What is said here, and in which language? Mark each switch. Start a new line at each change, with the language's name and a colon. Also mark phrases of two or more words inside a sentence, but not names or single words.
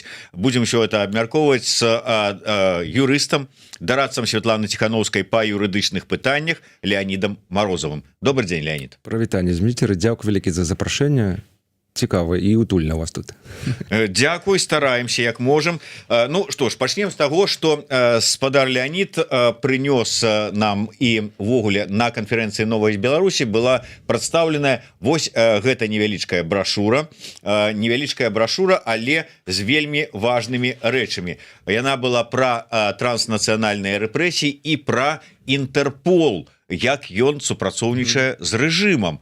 Russian: Будем все это
Belarusian: абмяркоўваць с юрыстам, дарадцам Святланы Ціхановскай па юрыдычных пытаннях Леонидом Морозовым.
Russian: Добрый день, Леонид.
Belarusian: Прывітанне, Зміцер, дзякуй вялікі за запрашэнне. Цікава і утульна у вас тут. Дзякуй, стараемся як можем.
Russian: Ну что ж,
Belarusian: пачнем з таго, што спадар Леонид прынёс нам і ввогуле на канферэнцыі Новай Беларусі была прадстаўленая вось гэта невялічкая брашура, але з вельмі важнымі рэчамі. Яна была пра транснацыянальныя рэпрэсіі і пра Інтэрпол, як ён супрацоўнічае з рэжымам.